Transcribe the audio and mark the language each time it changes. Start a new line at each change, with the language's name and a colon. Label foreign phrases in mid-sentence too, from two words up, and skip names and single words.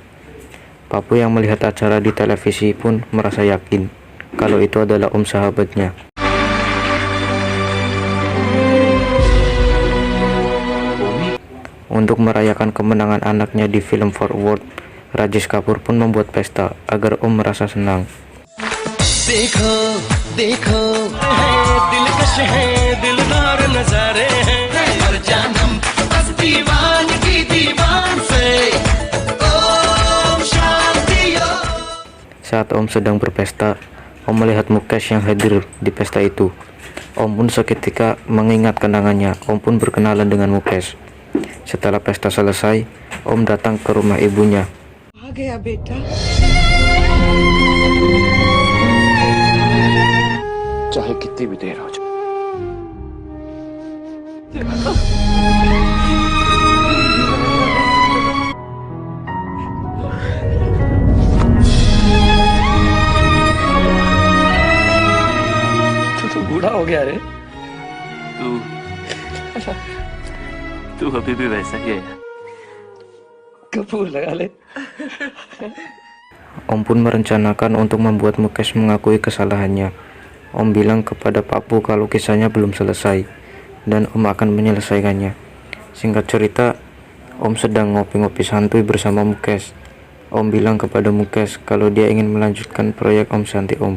Indonesian: Papu yang melihat acara di televisi pun merasa yakin kalau itu adalah Om sahabatnya. Untuk merayakan kemenangan anaknya di film Forward, Rajesh Kapoor pun membuat pesta agar Om merasa senang.
Hindi: देखो, देखो, दिलकश है, दिलदार नज़ारे है, हर जनम बस दीवान की दीवान से.
Indonesian: Saat Om sedang berpesta, Om melihat Mukesh yang hadir di pesta itu. Om pun seketika mengingat kenangannya. Om pun berkenalan dengan Mukesh. Setelah pesta selesai, Om datang ke rumah ibunya.
Hindi: चाहे कितनी भी देर हो जाए तू बूढ़ा हो गया रे। तू अभी भी वैसा ही है। कपूर लगा ले।
Indonesian: Om pun merencanakan untuk membuat Mukes mengakui kesalahannya. Om bilang kepada Pak Pu kalau kisahnya belum selesai, dan Om akan menyelesaikannya. Singkat cerita, Om sedang ngopi-ngopi santuy bersama Mukes. Om bilang kepada Mukes kalau dia ingin melanjutkan proyek Om Shanty Om.